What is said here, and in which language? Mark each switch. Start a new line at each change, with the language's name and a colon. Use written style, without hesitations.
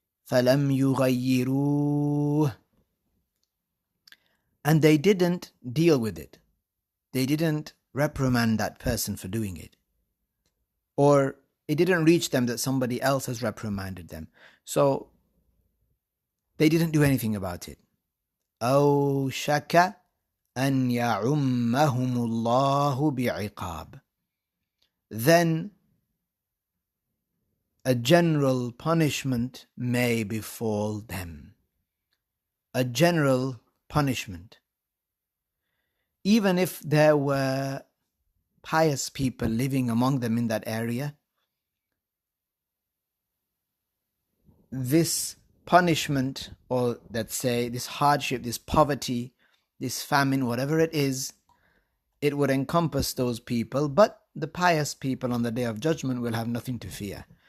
Arabic: فَلَمْ يُغَيِّرُوهُ,
English: and they didn't deal with it. They didn't reprimand that person for doing it. Or it didn't reach them that somebody else has reprimanded them. So They didn't do anything about it.
Arabic: أوشك أن يعمهم الله بعقاب.
English: Then a general punishment may befall them. A general punishment. Even if there were pious people living among them in that area, this punishment, or let's say this hardship, this poverty, this famine, whatever it is, it would encompass those people, but the pious people on the Day of Judgment will have nothing to fear.